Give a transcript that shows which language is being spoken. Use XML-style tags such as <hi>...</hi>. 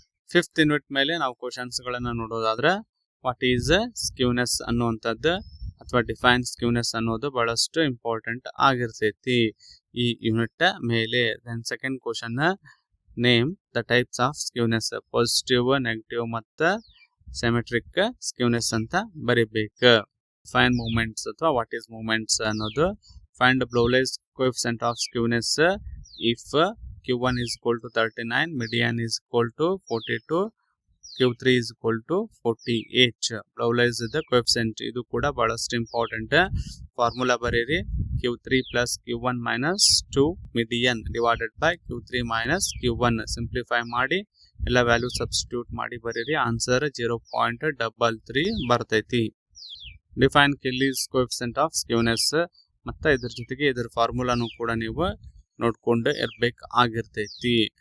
<kn>5th unit ಮೇಲೆ ನಾವು questions ಗಳನ್ನ ನೋಡೋದಾದ್ರೆ,</kn> <en>what is skewness</en> <kn>ಅನ್ನುವಂಥದ್ದು ಅಥವಾ ಡಿಫೈನ್ ಸ್ಕ್ಯೂನೆಸ್ ಅನ್ನೋದು ಬಹಳಷ್ಟು ಇಂಪಾರ್ಟೆಂಟ್ ಆಗಿರ್ತೈತಿ ಈ ಯೂನಿಟ್ ಮೇಲೆ.</kn> <en>Then second question, name the types of skewness.</en> <kn>Positive, negative ಮತ್ತು ಸಿಮೆಟ್ರಿಕ್ ಸ್ಕ್ಯೂನೆಸ್ ಅಂತ ಬರಿಬೇಕು.</kn> <en>Find moments ಅಥವಾ what is moments ಅನ್ನೋದು. Find Bowley's coefficient of skewness if Q1 is equal to 39, median is equal to 42, Q3 is equal to 48.</en> <kn>ಬ್ಲೌಲೇಸ್ the coefficient ಇದು ಕೂಡ ಬಹಳಷ್ಟು important. Formula ಬರೀರಿ,</kn> <en>Q3 + Q1 - 2 median divided by Q3 - Q1</en> <kn>simplify ಮಾಡಿ ಎಲ್ಲ value substitute ಮಾಡಿ ಬರೀರಿ. Answer 0.33 ಬರ್ತೈತಿ.</kn> <en>define Kelly's coefficient of skewness</en> <kn>ಮತ್ತು ಇದ್ರ ಜೊತೆಗೆ ಇದ್ರ ಫಾರ್ಮುಲಾನು ಕೂಡ ನೀವು ನೋಡ್ಕೊಂಡು ಇರ್ಬೇಕಾಗಿರ್ತೈತಿ.</kn>